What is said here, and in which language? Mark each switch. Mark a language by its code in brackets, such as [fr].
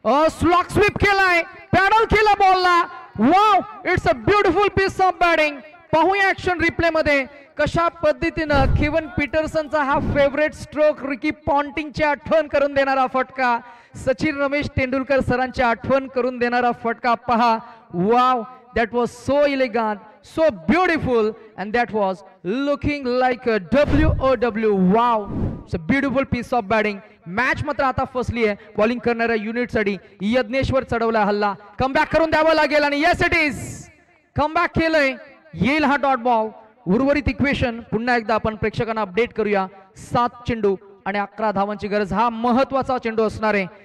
[mr] Slog sweep केलाय, paddle केला बॉलला. [en] Wow, it's a beautiful piece of batting. [mr] पाहूया action replay मध्ये कशा पद्धतीनं केव्हन पीटरसनचा हा फेवरेट स्ट्रोक, रिकी पॉन्टिंगची आठवण करून देणारा फटका, सचिन रमेश तेंडुलकर सरांची आठवण करून देणारा फटका पहा. [en] Wow, that was so elegant, so beautiful, and that was looking like a WOW. Wow, it's a beautiful piece of batting. [mr] Match मात्र आता फसली आहे. बॉलिंग करणाऱ्या युनिट साठी यज्ञेश्वर चढवला हल्ला. कमबॅक करून द्यावं लागेल आणि [en] Yes it is. [mr] कमबॅक केलंय, येईल हा डॉट बॉल. उर्वरित इक्वेशन पुन्हा एकदा आपण प्रेक्षकांना अपडेट करूया. 7 चेंडू आणि 11 धावांची गरज. हा महत्वाचा चेंडू असणार आहे.